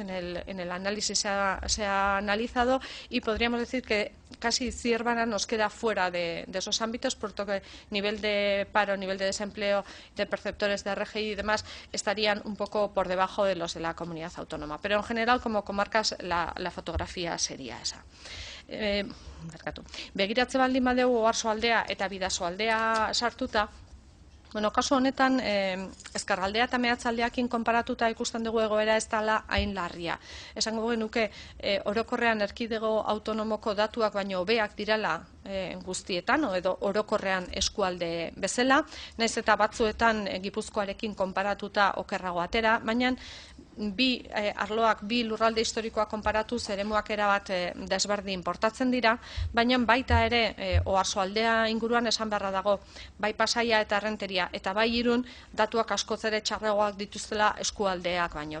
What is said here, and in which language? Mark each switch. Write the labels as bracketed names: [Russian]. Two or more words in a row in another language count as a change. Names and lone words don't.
[Spanish] En el análisis se ha analizado y podríamos decir que casi Ziérbana nos queda fuera de esos ámbitos, puesto que nivel de paro, nivel de desempleo de perceptores de RGI y demás estarían un poco por debajo de los de la comunidad autónoma. Pero en general, como comarcas, la fotografía sería esa. [Basque] Begiratze baldin badegu Oarsoaldea eta Bidasoaldea sartuta, kasu honetan, Ezkerraldea eta Meatzaldeakin konparatuta ikusten dugu egoera ez dela hain larria. Esango genuke orokorrean erkidego autonomoko datuak baino hobeak direla guztietan, edo orokorrean eskualde bezala, naiz eta batzuetan Gipuzkoarekin konparatuta okerrago atera, baina bi arloak, bi lurralde historikoak konparatuz eremuak erabat desberdin portatzen dira, baina baita ere Oarsoaldea inguruan esan beharra dago, bai Pasaia eta Errenteria eta bai Irun datuak askoz ere txarragoak dituztela eskualdeak baino.